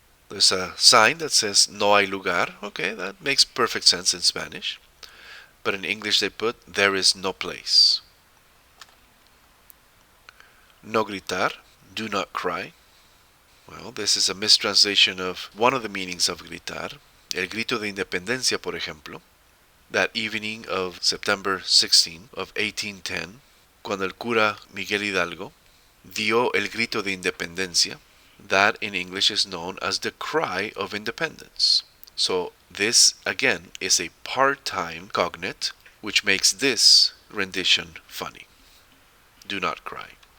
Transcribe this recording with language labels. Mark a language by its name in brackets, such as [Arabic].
[English] There's a sign that says [Spanish] no hay lugar. [English] Okay, that makes perfect sense in Spanish. But in English they put there is no place. [Spanish] No gritar, [English] do not cry. Well, this is a mistranslation of one of the meanings of gritar. [Spanish] El grito de independencia, por ejemplo. [English] That evening of September 16 of 1810, [Spanish] cuando el cura Miguel Hidalgo dio el grito de independencia, [English] that in English is known as the cry of independence. So this, again, is a part-time cognate, which makes this rendition funny. Do not cry.